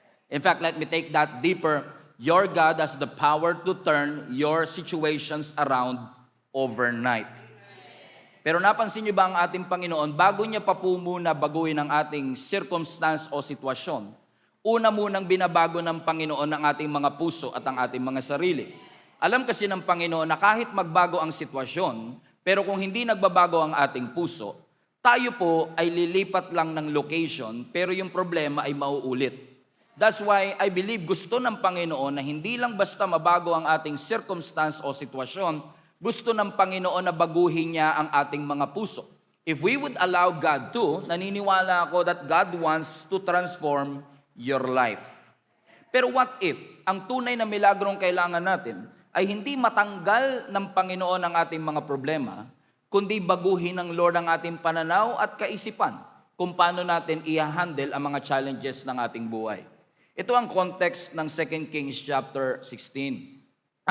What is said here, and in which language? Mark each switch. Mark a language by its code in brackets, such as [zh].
[en] In fact, let me take that deeper. Your God has the power to turn your situations around overnight. [tl] Pero napansin niyo ba ang ating Panginoon, bago niya pa po muna baguhin ang ating circumstance o sitwasyon, una munang binabago ng Panginoon ang ating mga puso at ang ating mga sarili. Alam kasi ng Panginoon na kahit magbago ang sitwasyon, pero kung hindi nagbabago ang ating puso, tayo po ay lilipat lang ng location, pero yung problema ay mauulit. [en] That's why I believe [tl] gusto ng Panginoon na hindi lang basta mabago ang ating circumstance o sitwasyon, gusto ng Panginoon na baguhin niya ang ating mga puso. [en] If we would allow God to, [tl] naniniwala ako [en] that God wants to transform your life. [tl] Pero what if ang tunay na milagrong kailangan natin ay hindi matanggal ng Panginoon ang ating mga problema, kundi baguhin ng Lord ang ating pananaw at kaisipan kung paano natin i-handle ang mga challenges ng ating buhay. Ito ang context ng 2 Kings chapter 16.